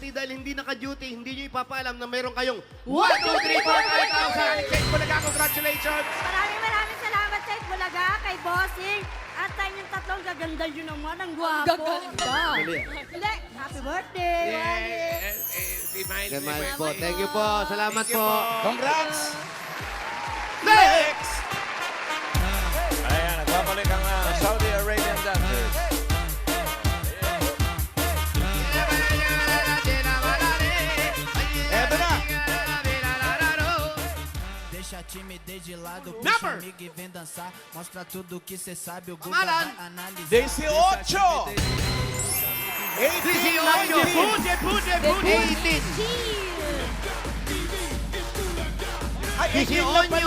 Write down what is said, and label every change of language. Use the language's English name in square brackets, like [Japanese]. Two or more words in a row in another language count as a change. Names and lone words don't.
[Filipino] Dahil hindi naka-duty, hindi nyo ipapaalam na meron kayong 1, 2, 3, 4, 5,000. Kate Bulaga, congratulations! Maraming salamat sa Bulaga, kay Bossing. At sa inyong tatlong gaganda yun naman, ang gwapo. Mali. Hindi, [English] happy birthday, [Filipino] Wally. Si Miles. Kay Miles po. [English] Thank you [Filipino] po. Salamat po. Congrats! Next! Ayan, nagbabalik ang Saudi Arabian dancers. Eto na! [Portuguese] Deixa a timidez de lado, Number. puxa amigo e vem dançar. Mostra tudo que cê sabe, o Guga [Filipino] Pangalan. [Portuguese] vai analisar. [Filipino] 18! 18! Ay, 18 pala!